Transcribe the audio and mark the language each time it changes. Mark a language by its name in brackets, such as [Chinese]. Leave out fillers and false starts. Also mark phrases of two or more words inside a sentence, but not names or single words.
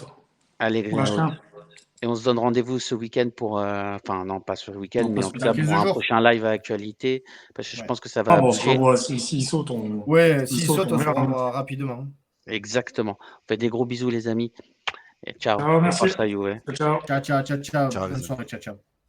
[French] Allez, Pour l'acheter. et on se donne rendez-vous ce week-end pour. Enfin, non, pas ce week-end, Non, mais pas en ce tout cas week-end. pour 15 un jours. prochain live à actualité. Parce que je Ouais. pense que ça Ah va bon, on se bouger. revoit. S'il saute, on. Ouais, s'il s'il saute, saute, on se verra. revoit rapidement. Exactement. On fait des gros bisous, les amis. Et ciao. Ciao, Et merci. forza Juve. Ciao, ciao. Ciao, ciao, ciao, ciao. Ciao, les Bonne amis. soirée, ciao, ciao.